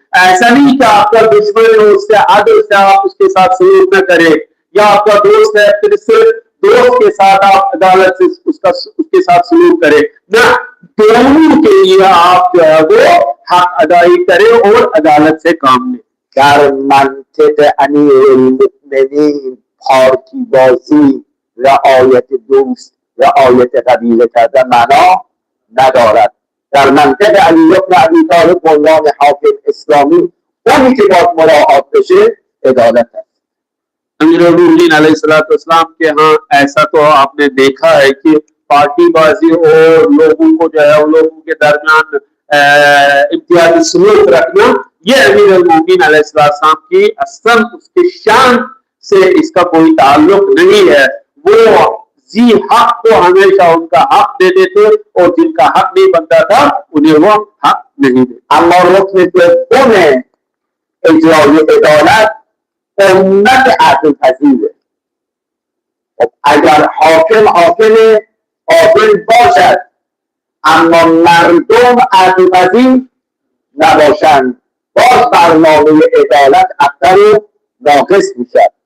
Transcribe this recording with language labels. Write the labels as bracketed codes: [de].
[hi] ऐसा नहीं कि आपका दुश्मन हो उससे आदर से आप उसके साथ सलूक न करें, या आपका दोस्त है फिर सिर्फ दोस्त के साथ आप अदालत से उसके साथ सलूक करें ना, दोनों के लिए आप जो है वो हक अदाई करें और अदालत से काम लें। [fa] در منطق امیرالمؤمنین پارتی بازی، رعایت دوست، رعایت قبیله کردن معنا ندارد. در منطق علی بن ابی طالب به عنوان حاکم اسلامی، اونی که باید مراعات بشه عدالت است. [hi] अमीरुल-मोमिनीन अलैहिस्सलाम के यहाँ ऐसा तो आपने देखा है कि पार्टीबाजी और लोगों को जो है उन लोगों के दरमियान इम्तियाजी सलूक रखना, ये अमीरुल-मोमिनीन अलैहिस्सलाम की असल उसकी शान से इसका कोई ताल्लुक नहीं है। वो जी हक को हमेशा उनका हक दे देते और जिनका हक नहीं बनता था उन्हें वो हक नहीं देते। [fa] اما رکن دوم اجرای عدالت امت عدل پذیره. خب اگر حاکم عادل باشد اما مردم عدل پذیر نباشند، باز برنامه عدالت اکثر ناقص میشد.